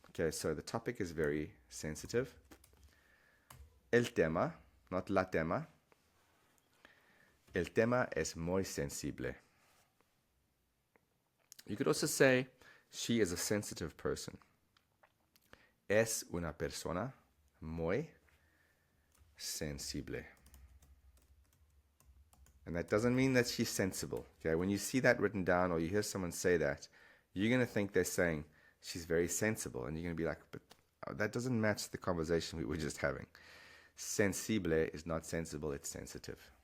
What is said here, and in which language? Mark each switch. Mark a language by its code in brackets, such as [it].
[en] Okay, so the topic is very sensitive. [es] El tema, [en] not [es] la tema. El tema es muy sensible. [en] You could also say, she is a sensitive person. [es] Es una persona muy sensible. [en] And that doesn't mean that she's sensible. Okay, when you see that written down or you hear someone say that, you're going to think they're saying she's very sensible. And you're going to be like, but that doesn't match the conversation we were just having. Sensible is not sensible, it's sensitive.